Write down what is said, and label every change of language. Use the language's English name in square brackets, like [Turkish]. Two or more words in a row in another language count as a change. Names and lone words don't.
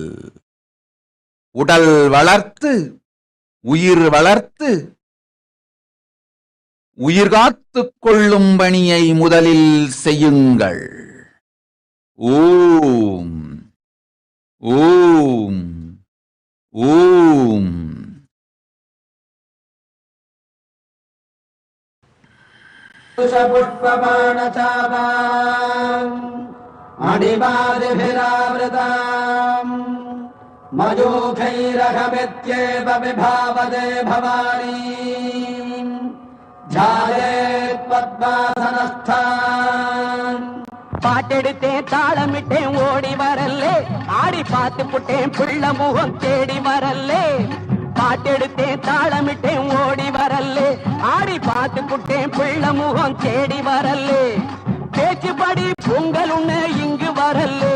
[Tamil] உடல் வளர்த்து உயிர் வளர்த்து உயிர் காத்துக் கொள்ளும் பணியை முதலில் செய்யுங்கள். [Sanskrit] ॐ ॐ ॐ. पुष्पबाणचापाम् मणिमादिभिरावृताम् मयूखैरहमित्येव विभावदे भवानी. ध्यायेत् पद्मासनस्थान्. [Tamil] பாட்டெடுத்தேன் தாளமிட்டேன் ஓடி வரல்லே. ஆடி பார்த்து புட்டேன் புள்ள முகம் தேடி வரல்லே. பாட்டெடுத்தேன் தாளமிட்டேன் ஓடி வரல்லே. ஆடி பார்த்து புட்டேன் புள்ள முகம் தேடி வரல்லே. பேச்சுப்படி பொங்கல் உண்ண இங்கு வரல்லே.